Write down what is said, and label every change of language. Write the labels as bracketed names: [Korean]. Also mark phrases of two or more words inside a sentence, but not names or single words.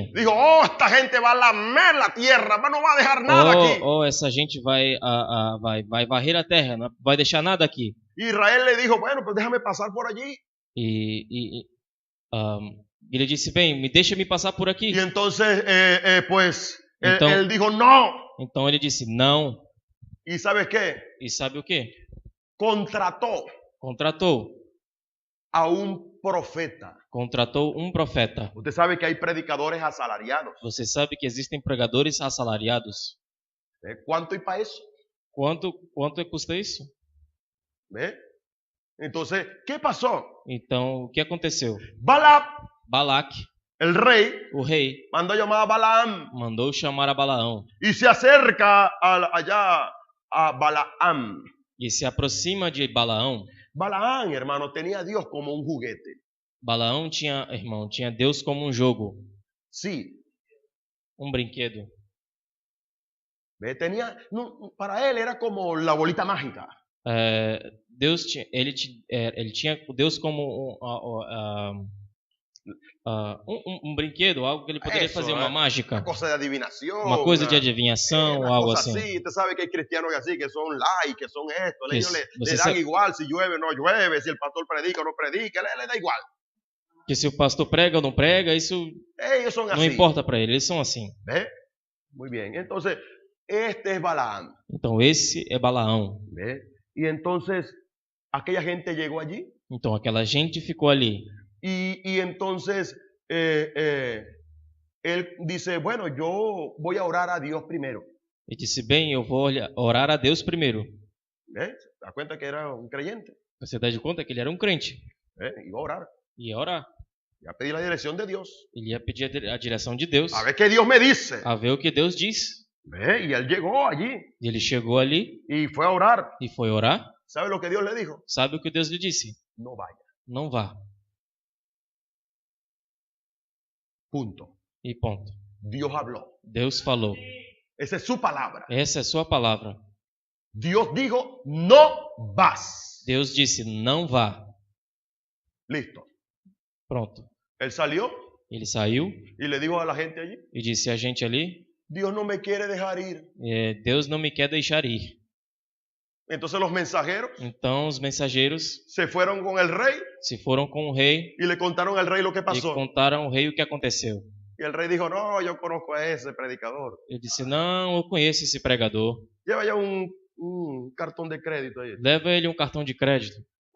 [Spanish] Dijo, oh, esta gente va a lamer la tierra, no va a dejar nada aquí. [Portuguese] Essa gente vai varrer a terra, não vai deixar nada aqui. [Spanish] Israel le dijo, bueno, pues déjame pasar por allí. [Portuguese] Ele disse, bem, deixa me passar por aqui. [Spanish] Y entonces, pues, [Portuguese] Então- [Spanish] él dijo, no. [Portuguese] Então ele disse, não. [Spanish] ¿Y sabes qué? [Portuguese] E sabe o que? [Spanish] Contrató [Portuguese] Contratou [Spanish] a un profeta. [Portuguese] Contratou um profeta. [Spanish] Usted sabe que hay predicadores asalariados. [Portuguese] Você sabe que existem pregadores assalariados. [Spanish] ¿Cuánto hay para eso? [Portuguese] Quanto custa isso? [Spanish] ¿Ve? Entonces, ¿qué pasó? [Portuguese] Então, o que aconteceu? [Spanish] Balac, el rei, mandó llamar a Balaam [Portuguese] mandou chamar a Balaão [Spanish] y se acerca allá a Balaam. [Portuguese] e se aproxima de Balaão. [Spanish] Balaam, hermano, tenía a Dios como un juguete. [Portuguese] Balaão tinha Deus como um jogo, [Spanish] Sí. [Portuguese] um brinquedo. [Spanish] ¿Ve? Para él era como la bolita mágica. [Portuguese] Ele tinha Deus como um brinquedo, algo que ele poderia [Spanish] Eso, [Portuguese] fazer, uma mágica, [Spanish] Una cosa de adivinación. [Portuguese] uma coisa de adivinhação, [Spanish] una [Portuguese] algo [Spanish] cosa [Portuguese] assim. [Spanish] así. Usted sabe que hay cristianos así, que son light, que son esto. [Portuguese] Que [Spanish] Ellos le [Portuguese] você [Spanish] dan [Portuguese] sabe- [Spanish] igual si llueve o no llueve, si el pastor predica o no predica, le da igual. [Portuguese] Que se o pastor prega ou não prega, isso [Spanish] Ellos son [Portuguese] não [Spanish] así. [Portuguese] importa para ele, eles são assim. [Spanish] ¿Ve? Muy bien. Entonces, este es Balaam. [Portuguese] Então esse é Balaão. [Spanish] ¿Ve? Y entonces, aquella gente llegó allí. [Portuguese] Então aquela gente ficou ali. [Spanish] Y entonces, él dice, bueno, yo voy a orar a Dios primero. [Portuguese] E disse, bem, eu vou orar a Deus primeiro. [Spanish] ¿Ve? ¿Se da cuenta que era un creyente? [Portuguese] Você dá de conta que ele era um crente. [Spanish] Iba a orar. [Portuguese] Ia orar. [Spanish] Iba a pedir la dirección de Dios. [Portuguese] Ele ia pedir a direção de Deus. [Spanish] A ver qué Dios me dice. [Portuguese] A ver o que Deus diz. [Spanish] ¿Ve? Y él llegó allí [Portuguese] E ele chegou ali [Spanish] y fue a orar. [Portuguese] e foi orar. [Spanish] ¿Sabe lo que Dios le dijo? [Portuguese] Sabe o que Deus lhe disse? [Spanish] No vaya. [Portuguese] Não vá. [Spanish] Punto. [Portuguese] E ponto. [Spanish] Dios habló. [Portuguese] Deus falou. [Spanish] Esa es su palabra. [Portuguese] Essa é sua palavra. [Spanish] Dios dijo, no vas. [Portuguese] Deus disse, não vá. [Spanish] Listo. [Portuguese] Pronto. [Spanish] Él salió [Portuguese] Ele saiu [Spanish] y le dijo a la gente allí, [Portuguese] e disse a gente ali, [Spanish] Dios no me quiere dejar ir. [Portuguese] Deus não me quer deixar ir. [Spanish] Entonces los mensajeros [Portuguese] Então os mensageiros [Spanish] se fueron con el rey [Portuguese] se foram com o rei [Spanish] y le contaron al rey lo que [Portuguese] e [Spanish] pasó. [Portuguese] contaram ao rei o que aconteceu. [Spanish] Y el rey dijo, no, yo conozco a ese predicador. [Portuguese] Ele disse, não, eu conheço esse pregador. [Spanish] Lleva ya un cartón de crédito ahí. [Portuguese] Leva ele um cartão de crédito.